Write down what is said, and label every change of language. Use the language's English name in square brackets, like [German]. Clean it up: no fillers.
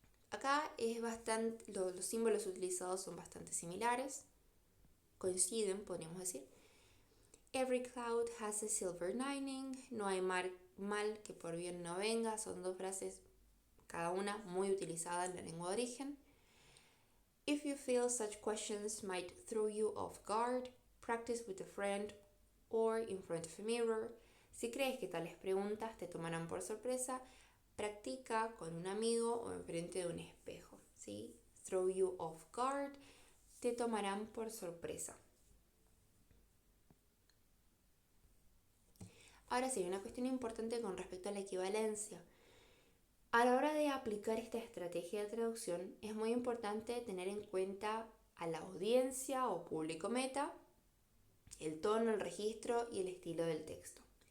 [Spanish] Acá los símbolos utilizados son bastante similares, coinciden, podríamos decir. [English] Every cloud has a silver lining, [Spanish] no hay mal que por bien no venga, son dos frases, cada una muy utilizada en la lengua de origen. [English] If you feel such questions might throw you off guard, practice with a friend or in front of a mirror. [Spanish] Si crees que tales preguntas te tomarán por sorpresa, practica con un amigo o enfrente de un espejo, ¿sí? [English] Throw you off guard, [Spanish] te tomarán por sorpresa. Ahora sí, una cuestión importante con respecto a la equivalencia. A la hora de aplicar esta estrategia de traducción, es muy importante tener en cuenta a la audiencia o público meta, el tono, el registro y el estilo del texto.